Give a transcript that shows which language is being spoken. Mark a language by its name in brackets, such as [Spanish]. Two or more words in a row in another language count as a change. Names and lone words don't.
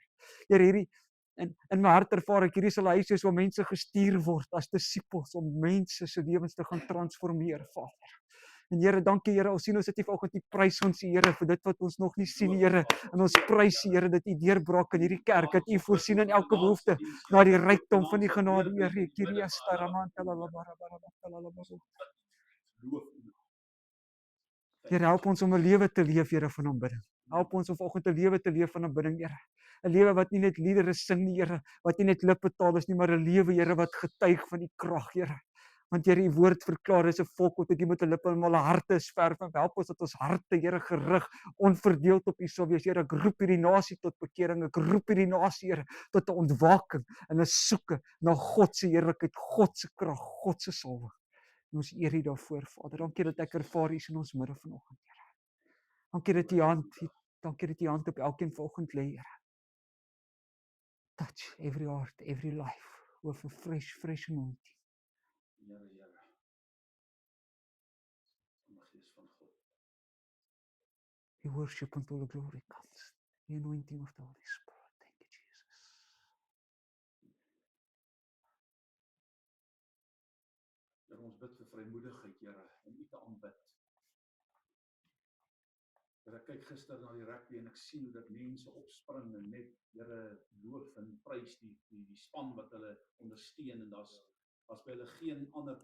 [Afrikaans] Here, hierdie in my hart ervaar ek hierdie sal 'n huis wees waar mense gestuur word as disippels om mense se lewens te gaan transformeer, Vader. En Here, dankie Here, ons sien ons het nie vanoggend die prys ons Here vir dit wat ons nog nie sien, Here. En ons prys Here dat U deurbraak in hierdie kerk, dat U voorsien in elke behoefte na die rykdom van die genade, Here. Kyria staramanta la la bara bara la la bara. Here, help ons om 'n lewe te leef, Here, van aanbidding. Help ons om vanoggend 'n lewe te leef van aanbidding, Here. 'n Lewe wat nie net liedere sing nie, Here, wat nie net lippetaal is nie, maar 'n lewe, Here, wat getuig van die krag, Here. Want Here, U woord verklaar is 'n volk wat nie met 'n lippe en hulle harte is ver van. Help ons dat ons harte, Here, gerig, onverdeeld op U sal wees, Here. Ek roep hierdie nasie tot bekering. Ek roep hierdie nasie, Here, tot 'n ontwaking en 'n soeke na God se heerlikheid, God se krag, God se salwing. En ons eer U daarvoor, Vader. Dankie dat ek ervaar U is in ons midde vanoggend, Here. Dankie dat U hand op elkeen vanoggend lê, Here. [English] Touch every heart, every life with a fresh anointing. [Afrikaans] Here. Gees van God. [English] We worship until the glory comes. The anointing of the Holy Spirit. Thank you, Jesus. [Afrikaans] Here, ons bid vir vrymoedigheid, Here, om U te aanbid. Here, ek kyk gister na die rugby en ek sien hoe dat mense opspring en net, Here, loof en prys die span wat hulle ondersteun en daar's by hulle geen ander probleem nie.